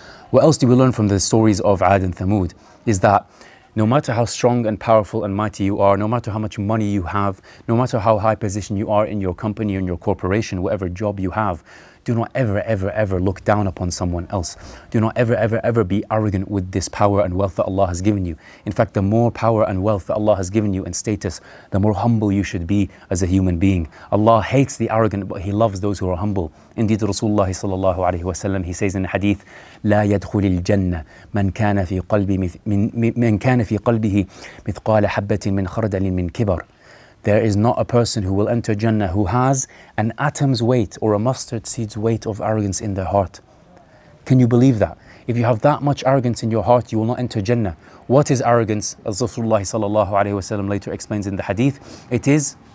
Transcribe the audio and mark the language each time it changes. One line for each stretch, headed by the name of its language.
English: What else do we learn from the stories of Ad and Thamud? Is that no matter how strong and powerful and mighty you are, no matter how much money you have, no matter how high position you are in your company, in your corporation, whatever job you have, do not ever look down upon someone else. Do not ever be arrogant with this power and wealth that Allah has given you. In fact, the more power and wealth that Allah has given you and status, the more humble you should be as a human being. Allah hates the arrogant, but He loves those who are humble.
Arabic: Indeed, Rasulullah sallallahu alaihi wasallam,
English: he says in the hadith,
Arabic: لا يدخل الجنة من كان في قلبه مثقال حبة من خردل من كبر.
English: There is not a person who will enter Jannah who has an atom's weight or a mustard seed's weight of arrogance in their heart. Can you believe that? If you have that much arrogance in your heart, you will not enter Jannah. What is arrogance? As Rasulullah sallallahu alaihi wasallam later explains in the hadith, it is